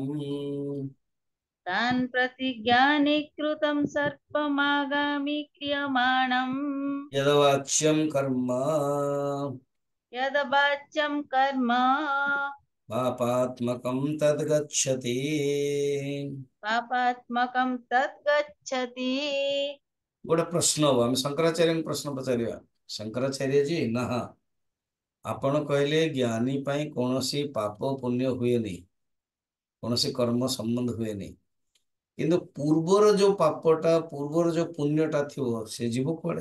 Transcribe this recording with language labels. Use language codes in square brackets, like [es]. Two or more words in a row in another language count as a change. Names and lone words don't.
[sa] तान् प्रति ज्ञानी कृतं सर्पमागामि क्रियमाणम् यदवाच्यं कर्म यद्वाच्यं कर्म पापात्मकं तद्गच्छति। पापात्मकं तत् गच्छति। [or] ଗୋଟେ ପ୍ରଶ୍ନ ହବ, ଆମେ ଶଙ୍କରାଚାର୍ଯ୍ୟଙ୍କୁ ପ୍ରଶ୍ନ ପଚାରିବା। ଶଙ୍କରାଚାର୍ଯ୍ୟ ଜୀ, ନା ଆପଣ କହିଲେ ଜ୍ଞାନୀ ପାଇଁ କୌଣସି ପାପ ପୁଣ୍ୟ ହୁଏନି, କୌଣସି କର୍ମ ସମ୍ବନ୍ଧ ହୁଏନି, କିନ୍ତୁ ପୂର୍ବର ଯୋଉ ପାପଟା, ପୂର୍ବର ଯୋଉ ପୁଣ୍ୟଟା ଥିବ ସେ ଯିବ କୁଆଡେ?